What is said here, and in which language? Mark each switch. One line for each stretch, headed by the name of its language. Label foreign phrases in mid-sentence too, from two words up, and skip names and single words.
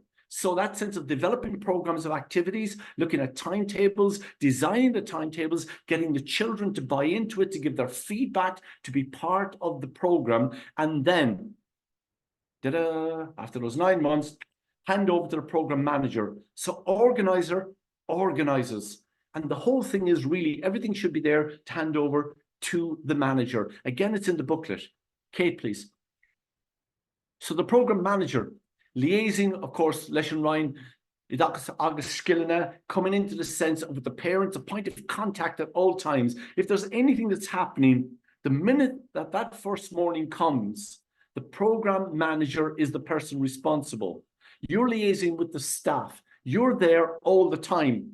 English: So that sense of developing programs of activities, looking at timetables, designing the timetables, getting the children to buy into it, to give their feedback, to be part of the program, and then, after those 9 months, hand over to the program manager. So organizer organizes. And the whole thing is really, everything should be there to hand over to the manager. Again, it's in the booklet. Kate, please. So the program manager, liaising, of course,
Irish: leis an Ryan,
English: August Skillina, coming into the sense of the parents, a point of contact at all times. If there's anything that's happening, the minute that that first morning comes, the program manager is the person responsible. You're liaising with the staff. You're there all the time.